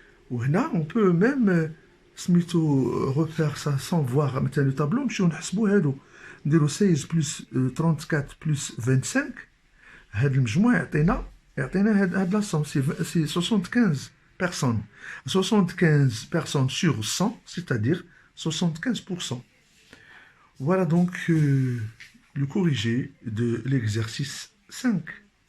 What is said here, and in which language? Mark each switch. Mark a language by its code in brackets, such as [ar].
[fr] Ou là, on peut même refaire ça sans voir [ar] مثلا [fr] le tableau. [ar] نمشيو نحسبوا هادو نديرو 16 plus 34 plus 25. هاد المجموع يعطينا هاد [fr] لا somme. C'est 75 personnes. 75 personnes sur 100, c'est-à-dire 75%. Voilà donc le corrigé de l'exercice 5.